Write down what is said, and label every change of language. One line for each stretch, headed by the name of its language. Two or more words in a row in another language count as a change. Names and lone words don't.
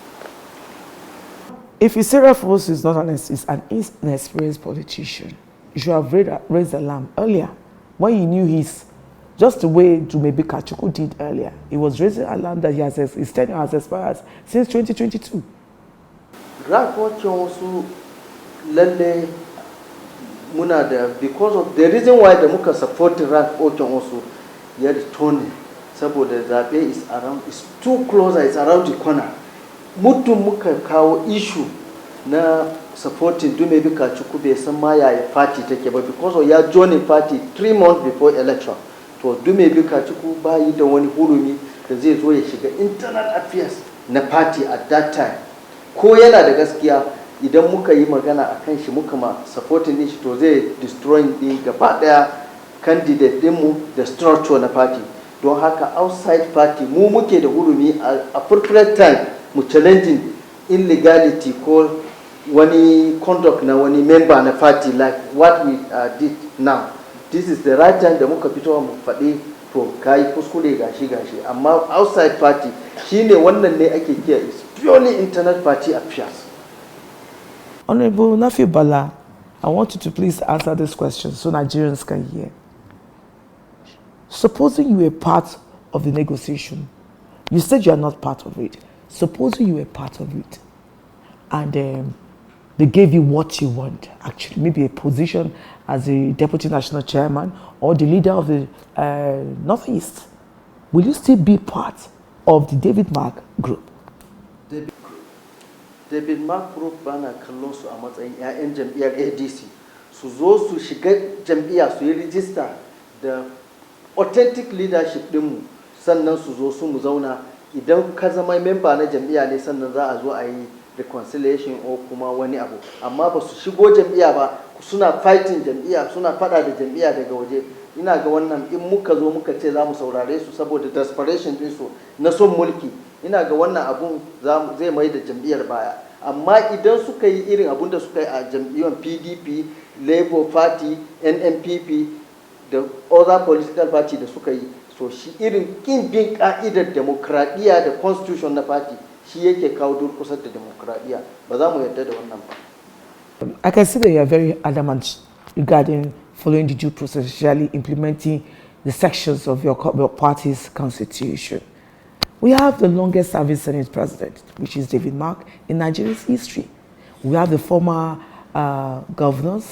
English: If you say Ralph is not is an inexperienced politician, you should have raised alarm earlier when you knew just the way Dumebi Kachukwu did earlier. He was raising alarm that his tenure has expired since 2022.
Hausa: Ralph Okenwosu lalle muna da,
English: because of the reason why the muka support Ralph Okenwosu ya return
Hausa: saboda zabe
English: is around, is too close, it's around the corner.
Hausa: Mutum muka kawo issue na supporting Dumebi Kachukwu bai san ma yaya party take ba,
English: because of
Hausa: ya
English: joining party 3 months before election.
Hausa: To Dumebi Kachukwu ba yi da wani hurumi da zai zo ya shiga
English: internal affairs
Hausa: na party at that time. Ko yana da gaskiya idan muka yi magana akan shi muka ma supporting din shi, to zai destroy din gaba daya candidate din mu da structure na party. Don haka
English: outside party
Hausa: mu muke da hurumi a
English: appropriate time
Hausa: mu
English: challenging illegality
Hausa: ko wani conduct na wani member na party
English: like what we did now. This is the right time
Hausa: da muka fito mu faɗi to kai kuskure gashi amma
English: outside party
Hausa: shine wannan ne ake kiya
English: is purely internal party affairs. Honorable Nafiu Bala, I want you to please answer this question so Nigerians can hear. Supposing you were part of the negotiation, you said you are not part of it. Supposing you were part of it, and they gave you what you want, actually, maybe a position as a deputy national chairman or the leader of the Northeast, will you still be part of the David Mark group?
Hausa: David Mark group bana kallon su a matsayin 'ya'yan jam'iyyar ADC su zo su shiga jam'iyya su yi rijista da
English: authentic leadership
Hausa: dinmu, sannan su zo su mu zauna. Idan ka zama memba na jam'iyya ne sannan za a zo a yi reconciliation ko kuma wani abu, amma ba su shigo jam'iyya ba, suna fighting jam'iyya, suna fada da jam'iyya daga waje. Ina ga wannan in muka zo muka ce za mu saurare su saboda desperation din su na son mulki, ina ga wannan abun zai mai da jam'iyyar baya. Amma idan suka yi irin abun da suka yi a jam'iyyar PDP, Labour Party, NNPP da
English: other political party
Hausa: da suka yi, so shi irin kin bin ka'idar demokradiyya da constitution na party shi yake kawo durkusar da demokradiyya. Ba za mu yarda da wannan ba.
English: I can see that you are very adamant regarding following the due process, especially implementing the sections of your party's constitution. We have the longest serving Senate president, which is David Mark, in Nigeria's history. We have the former governors.